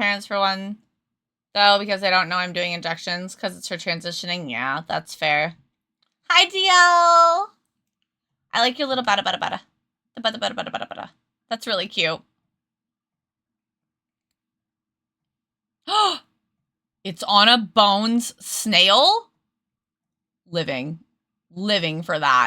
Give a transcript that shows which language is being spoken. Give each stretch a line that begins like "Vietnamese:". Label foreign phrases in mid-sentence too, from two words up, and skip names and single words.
English: parents for one, though, because they don't know I'm doing injections because it's for transitioning. Yeah, that's fair. Hi, DL! I like your little bada bada bada. The bada bada bada bada bada. That's really cute. It's on a bones snail? Living. Living for that.